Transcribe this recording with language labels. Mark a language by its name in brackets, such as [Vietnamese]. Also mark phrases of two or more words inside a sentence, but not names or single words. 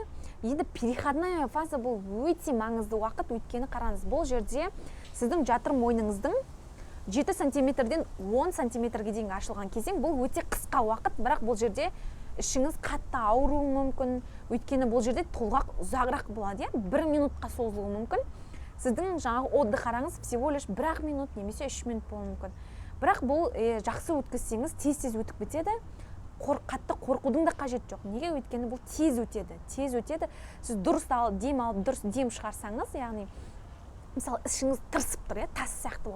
[Kazakh] Енді [Russian] переходная фаза [Kazakh] бұл өте маңызды уақыт, өйткені қараңыз, бұл жерде сіздің жатыр мойныңыздың 7 сантиметрден 10 сантиметрге дейін ашылған кезең. Бұл өте қысқа уақыт, бірақ бұл жерде ішіңіз қатты ауыруы мүмкін, өйткені бұл жерде толғақ ұзағырақ болады, 1 минутқа созылуы мүмкін. Сіздің жаңағы отдых араңыз [Russian] всего лишь [Kazakh] 1 минут немесе 3 минут болуы мүмкін. Бірақ бұл жақсы өткізсеңіз тез өтіп бітеді. Қатты қорқудың да қажет жоқ. Неге? Өйткені бұл тез өтеді. Сіз дұрыс дем алып, дұрыс дем шығарсаңыз, яғни мысалы ішіңіз тырысып тұр, тас сияқты болып.